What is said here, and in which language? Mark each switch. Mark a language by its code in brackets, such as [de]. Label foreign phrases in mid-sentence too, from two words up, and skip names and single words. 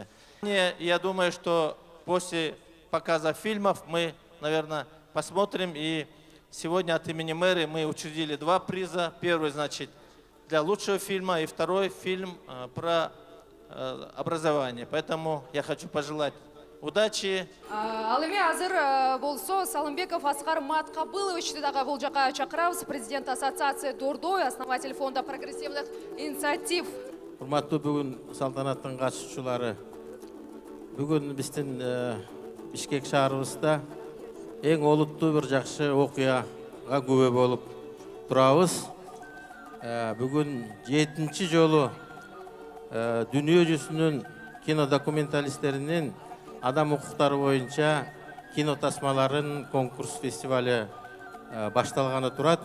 [ru] Я думаю, что после показа фильмов мы, наверное, посмотрим. И сегодня от имени мэрии мы учредили 2 приза. Первый, значит, для лучшего фильма, и второй фильм про образование. Поэтому я хочу пожелать удачи. [ky] Ал эми азыр болсо Салымбеков Аскар Маткабыловичти дагы бул жака чакырабыз. [ru] Президент ассоциации Дордой, основатель фонда прогрессивных инициатив. [ky] Урматтуу бүгүн салтанаттын катышуучулары, бүгүн биздин Бишкек шаарыбызда эң олуттуу бир жакшы окуяга күбө болуп турабыз. Бүгүн 7-чи жолу дүйнө жүзүнүн кинодокументалисттеринин адам укуктары боюнча кинотасмаларын конкурс фестивале башталганы турат.